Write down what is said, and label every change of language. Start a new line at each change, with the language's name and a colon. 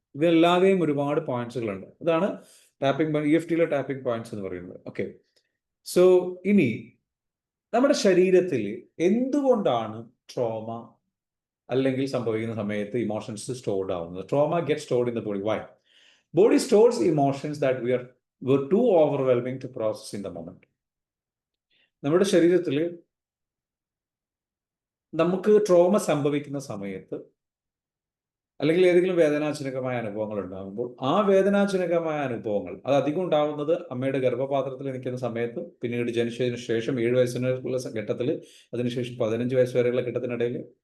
Malayalam: ഇതല്ലാതെയും ഒരുപാട് പോയിന്റ്സുകളുണ്ട്. ഇതാണ് tapping EFTയിലെ tapping points എന്ന് പറയുന്നത്. ഓക്കെ, സോ ഇനി നമ്മുടെ ശരീരത്തിൽ എന്തുകൊണ്ടാണ് ട്രോമ അല്ലെങ്കിൽ സംഭവിക്കുന്ന സമയത്ത് ഇമോഷൻസ് സ്റ്റോർഡ് ആവുന്നത്?
English: Trauma get stored in the body. Why? Body stores emotions that were too overwhelming to process in the moment.
Malayalam: നമ്മുടെ ശരീരത്തിൽ നമുക്ക് ട്രോമ സംഭവിക്കുന്ന സമയത്ത് അല്ലെങ്കിൽ ഏതെങ്കിലും വേദനാജനകമായ അനുഭവങ്ങൾ ഉണ്ടാകുമ്പോൾ ആ വേദനാജനകമായ അനുഭവങ്ങൾ അത് അധികം ഉണ്ടാകുന്നത് അമ്മയുടെ ഗർഭപാത്രത്തിൽ നിൽക്കുന്ന സമയത്ത്, പിന്നീട് ജനിച്ചതിന് ശേഷം 7 വയസ്സിനുള്ള ഘട്ടത്തിൽ, അതിനുശേഷം 15 വയസ്സ് വരെയുള്ള ഘട്ടത്തിനിടയിൽ.